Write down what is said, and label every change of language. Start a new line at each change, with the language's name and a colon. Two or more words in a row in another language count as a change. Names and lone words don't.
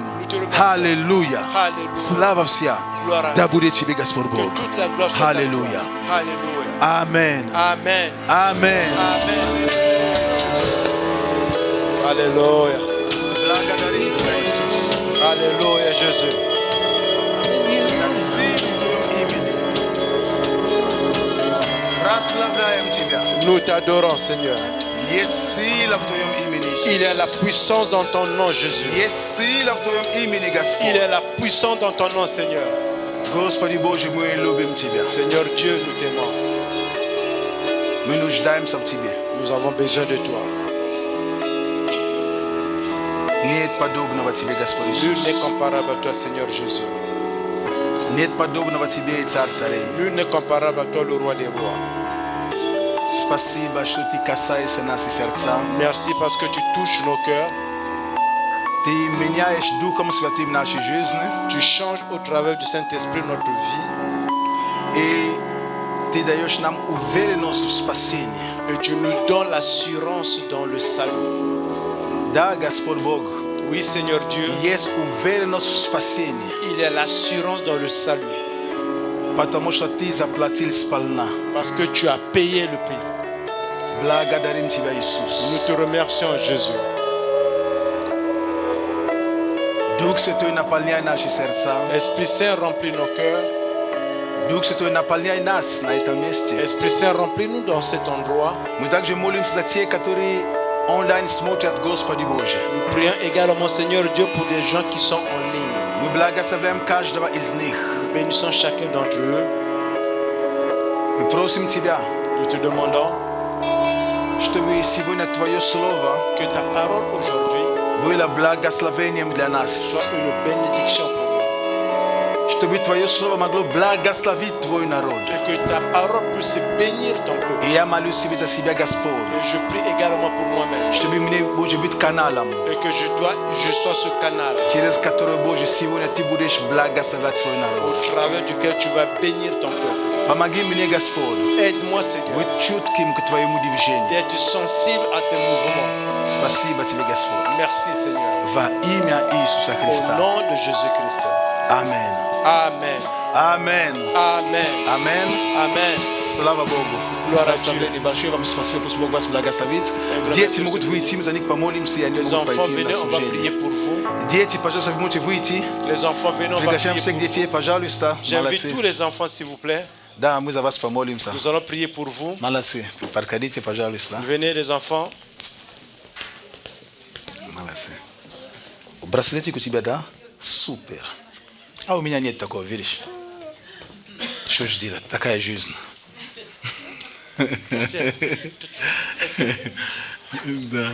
Russian: Аллилуйя. Слава вся да будет Тебе, Господь Бог. Аллилуйя. Амин. Амин. Аллилуйя. Благодарим Тебя, Иисус. Аллилуйя,
French: Jésus. Nous t'adorons, Seigneur. Il est la puissance dans ton nom, Jésus. Il est la puissance dans ton nom, Seigneur. Seigneur Dieu, nous t'aimons. Nous avons besoin de toi.
Russian: Нет подобного тебе, Господь
French: Nul
Russian: Иисус.
French: n'est comparable à toi, Seigneur Jésus.
Russian: Нет подобного тебе, Царь царей.
French: Nul n'est comparable à toi, le roi des rois.
Russian: Спасибо, что ты касаешься наших сердца.
French: Merci parce que tu touches nos cœurs.
Russian: Ты меняешь Духом Святым нашей жизни.
French: Tu changes au travers du Saint-Esprit notre vie.
Russian: И ты даешь нам уверенность в спасении.
French: Et tu nous donnes l'assurance dans le salut.
Russian: Да, Господь Бог,
French: Oui, Seigneur Dieu,
Russian: есть уверенность в спасении.
French: il y a l'assurance dans le salut.
Russian: Потому что ты заплатил сполна.
French: Parce que tu as payé le prix.
Russian: Благодарим тебя,
French: Nous
Russian: Иисус.
French: te remercions, Jésus.
Russian: Дух Святой, наполняй наши сердца.
French: Esprit Saint, remplis nos cœurs.
Russian: Дух Святой, наполняй нас на этом месте.
French: Esprit Saint, remplis-nous dans cet endroit.
Russian: Мы также молимся за те, которые онлайн смотрят, Господи Боже.
French: Nous prions également, Seigneur Dieu, pour des gens qui sont en ligne.
Russian: Мы благословляем каждого из них.
French: Nous bénissons chacun d'entre eux.
Russian: Мы просим Тебя,
French: Nous te demandons
Russian: чтобы сегодня Твое Слово
French: que ta parole aujourd'hui
Russian: было благословением для нас.
French: soit une bénédiction pour nous.
Russian: Чтобы Твое Слово могло благословить Твой народ.
French: Et que ta parole puisse bénir ton peuple.
Russian: И я молюсь Тебе за себя, Господь.
French: Et je prie également pour moi-même.
Russian: Чтобы мне, Боже, быть каналом,
French: Et que je sois ce canal
Russian: через который, Боже, сегодня Ты будешь благословлять свой
French: au
Russian: народ.
French: travers duquel tu vas bénir ton peuple.
Russian: Помоги мне, Господь,
French: Aide-moi, Seigneur,
Russian: быть чутким к Твоему движению.
French: d'être sensible à tes mouvements.
Russian: Спасибо Тебе, Господь.
French: Merci, Seigneur.
Russian: Во имя Иисуса
French: Au
Russian: Христа.
French: nom de Jésus-Christ.
Russian: Аминь.
French: Amen.
Russian: Аминь.
French: Amen.
Russian: Аминь.
French: Amen.
Russian: Слава Богу.
French: Gloire à
Russian: Спасибо
French: Dieu.
Russian: большое вам, спасибо, пусть Бог вас благословит. Дети могут выйти, мы за них помолимся, и они
French: Les
Russian: могут
French: enfants,
Russian: пойти
French: venez,
Russian: на
French: on va prier
Russian: служение.
French: pour vous.
Russian: Дети, пожалуйста, вы можете выйти.
French: Les enfants, venez, on va
Russian: Приглашаем
French: prier
Russian: всех
French: pour
Russian: детей,
French: vous.
Russian: пожалуйста.
French: J'invite tous
Russian: Молодцы.
French: les enfants, s'il vous plaît.
Russian: Да, мы за вас помолимся.
French: Nous allons prier pour vous.
Russian: Молодцы. Подходите, пожалуйста.
French: Venez, les enfants.
Russian: Молодцы. Браслетик у тебя, да? Супер. А у меня нет такого, видишь? Что ж делать? Такая жизнь. Да.